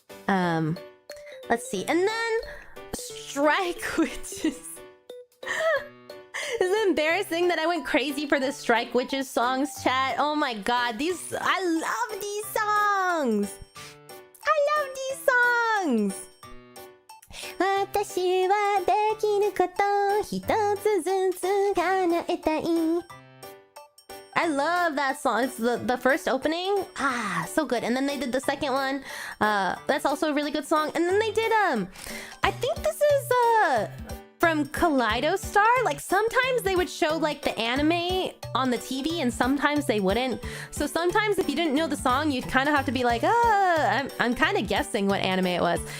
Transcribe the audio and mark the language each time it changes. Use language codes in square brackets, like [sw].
[en] Let's see. And then Strike Witches. Is it embarrassing that I went crazy for the Strike Witches songs, chat. Oh my god, I love these songs. I love these songs. [ja] 私はできること一つずつ叶えたい [en] I love that song. It's the first opening. Ah, so good. And then they did the second one. That's also a really good song. And then they did I think this is from 𝙚star. Like sometimes they would show like the anime on the TV and sometimes they wouldn't. So sometimes if you didn't know the song, you'd kind of have to be like, I'm kind of guessing what anime it was.